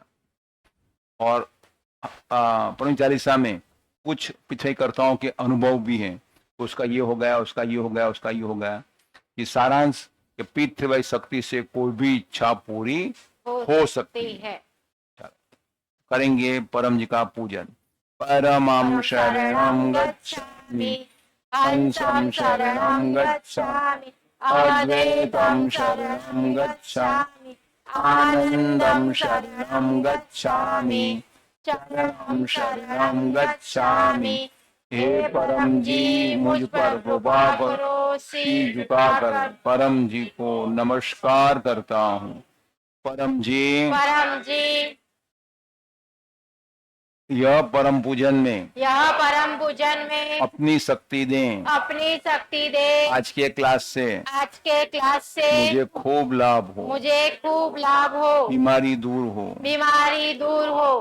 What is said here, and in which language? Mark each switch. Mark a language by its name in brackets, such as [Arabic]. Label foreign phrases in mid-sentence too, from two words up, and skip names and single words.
[Hindi] और परम चालीसा में कुछ पिछले कर्ताओं के अनुभव भी हैं, उसका ये हो गया, उसका ये हो गया, उसका ये हो गया। कि सारांश के पितृवय शक्ति से कोई भी इच्छा पूरी हो सकती है। करेंगे परम जी का पूजन। [Sanskrit] परमं शरणं गच्छामि, हंसं शरणं गच्छामि, अद्वैतं शरणं गच्छामि, आनंदं शरणं गच्छामि, चरणं शरणं गच्छामि। [Hindi] हे परम जी मुझ पर कृपा करो, सिर झुकाकर परम जी को नमस्कार करता हूँ। परम जी यह परम पूजन में अपनी शक्ति दें, आज के क्लास से मुझे खूब लाभ हो, बीमारी दूर हो।